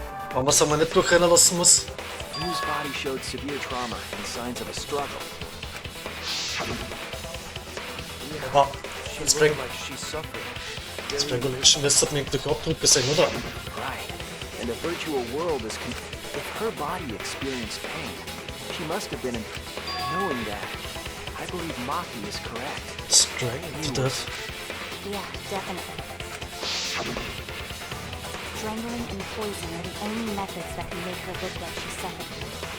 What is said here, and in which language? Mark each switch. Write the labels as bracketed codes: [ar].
[de] Wenn man es einmal nicht durchrennen lassen muss. [en] Mew's body showed severe trauma and signs of a struggle. [de] Aber [en] She [de] jetzt [en] looked like she's suffering. [de] Strangulation müsste man durch Abdrücke sein, oder? [en] Right. And the virtual world is... If her body experienced pain, she must have been... Knowing that, I believe Maki is correct. Strangled to death. Yeah, definitely. Strangling and poison are the only methods that can make her look like she's suffocating.